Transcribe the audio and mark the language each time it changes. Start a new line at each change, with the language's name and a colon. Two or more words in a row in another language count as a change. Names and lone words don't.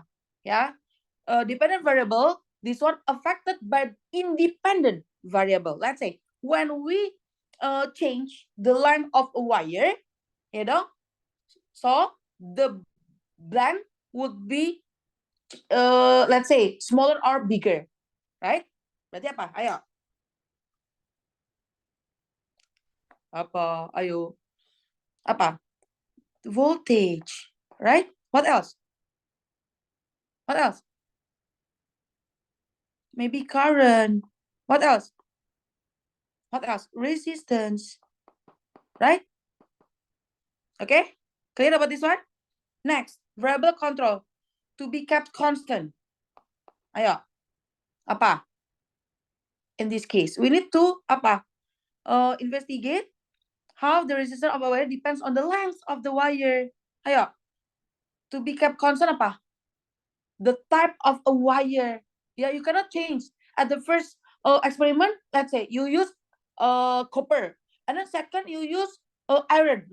English: Dependent variable, this one affected by independent variable. Let's say when we change the length of a wire, you know, so the length would be let's say smaller or bigger, right?
Indonesian: Berarti apa? Ayo. Apa? Ayo. Apa?
English: Voltage, right? What else? What else? Maybe current. What else? What else? Resistance, right? Okay, clear about this one? Next, variable control to be kept constant.
Indonesian: Ayo, apa?
English: In this case, we need to apa? Investigate how the resistance of a wire depends on the length of the wire. Ayo, to be kept constant apa? The type of a wire. Yeah, you cannot change. At the first experiment, let's say you use copper, and then second you use iron.